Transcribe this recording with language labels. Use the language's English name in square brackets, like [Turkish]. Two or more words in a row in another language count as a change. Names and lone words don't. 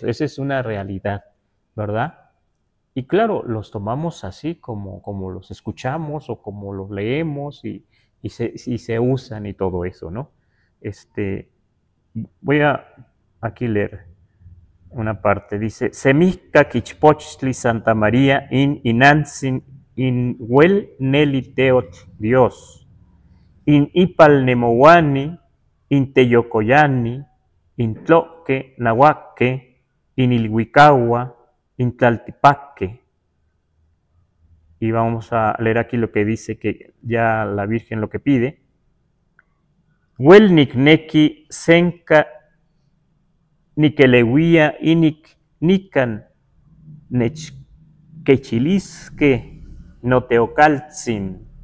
[Spanish] Esa es una realidad, ¿verdad? Y claro, los tomamos así como los escuchamos o como los leemos y se usan y todo eso, ¿no? Voy a aquí leer una parte. Dice, [Nahuatl languages] Semihka Kichpochtli Santa María in Inantzin in Huel Neli Teot Dios, in Ipal Nemowani, in Teyocoyani, in Tloque Nahuaque, in Ilhuicahua, in Tlaltipaque. [Spanish] Y vamos a leer aquí lo que dice que ya la Virgen lo que pide. [Nahuatl languages] Huel Nikneki Senka Nikelewia inik Nikan Nechkechilisque Noteocaltzin.